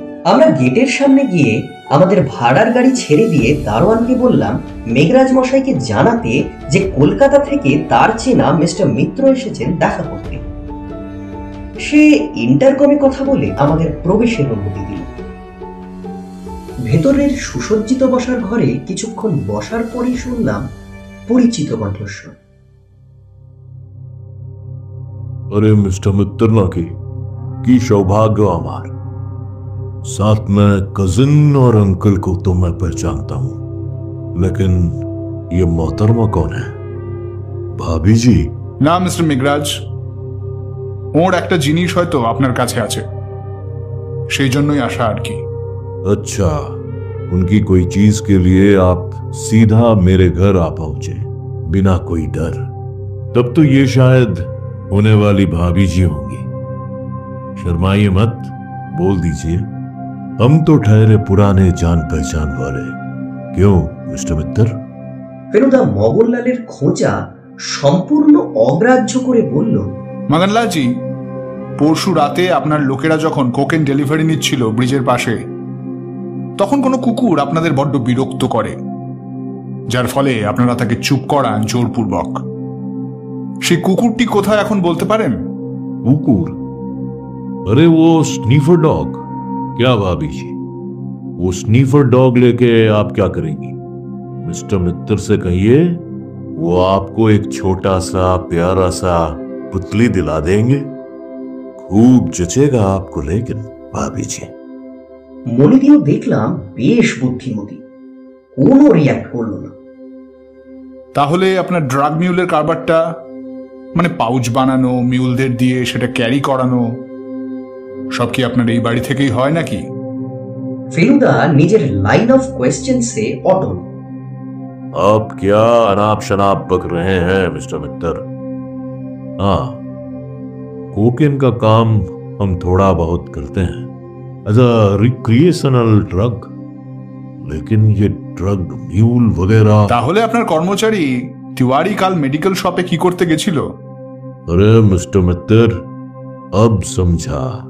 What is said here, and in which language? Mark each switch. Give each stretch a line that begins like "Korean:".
Bangla: আমরা গেটের সামনে গিয়ে আমাদের ভাড়ার গাড়ি ছেড়ে দিয়ে দারোয়ানকে বললাম মেঘরাজ মশাইকে জানাতে যে কলকাতা থেকে তার চেনা মিস্টার মিত্র এসেছেন দেখা করতে। সে ইন্টারকমে কথা বলে আমাদের প্রবেশের অনুমতি দিল। ভেতরের সুসজ্জিত বসার ঘরে কিছুক্ষণ বসার পরেই শুনলাম পরিচিত কণ্ঠস্বর।
Hindi: अरे मिस्टर मित्तर नाकी की सौभाग्य हमार साथ में कजिन और अंकल को तो मैं पहचानता हूं, लेकिन ये मोहतरमा कौन है? भाभी जी?
Bangla: না মিস্টার মেঘরাজ, ওর একটা জিনিস হয়তো আপনার কাছে আছে, সেই জন্যই আসা আর কি।
Hindi: अच्छा, उनकी कोई चीज के लिए आप सीधा मेरे घर आ पहुंचे बिना कोई डर। तब तो ये शायद होने वाली भाभी जी होंगी। शर्माइए मत, बोल दीजिए, हम तो ठहरे पुराने जान पहचान वाले। क्यों मिस्टर मित्तर?
Bangla: ফেলুদা মগনলালের খোঁজা সম্পূর্ণ অগ্রাহ্য করে বলল, মগনলালজি, পরশু রাতে আপনার লোকেরা যখন কোকেন ডেলিভারি নিচ্ছিল ব্রিজের পাশে, তখন কোনো কুকুর আপনাদের বড্ড বিরক্ত করে, যার ফলে আপনারা তাকে চুপ করান জোরপূর্বক। সেই কুকুরটি কোথায় এখন বলতে পারেন?
Hindi: कुकुर? अरे वो स्नीफर डॉग। क्या भाभी जी, वो स्नीफर डॉग लेके आप क्या करेंगी? मिस्टर मित्तर से कहिए वो आपको एक छोटा सा प्यारा सा पुतली दिला देंगे, खूब जचेगा आपको। लेकिन भाभी जी,
Bangla: মনে দিয়েও দেখলাম বেশ বুদ্ধিমতী, কোনো রিয়াক্ট করলো না। তাহলে আপনার ড্রাগ মিউলের কারবারটা, মানে পাউচ বানানো, মিউলদের দিয়ে সেটা ক্যারি করানো, সব কি আপনার এই বাড়ি থেকেই হয় নাকি? ফেলুদা নিজের লাইন অফ কোয়েশ্চেন্সে অটল।
Hindi: आप क्या अनाप शनाप बक रहे हैं मिस्टर मित्तर? हाँ, कोकेन का काम हम थोड़ा बहुत करते हैं
English: as a recreational drug,
Hindi: लेकिन ये ड्रग म्यूल वगैरह।
Bangla: তাহলে আপনার কর্মচারী তিওয়ারি কাল মেডিকেল শপে কি করতে গেছিল?
Hindi: अरे मिस्टर मित्तर, अब समझा।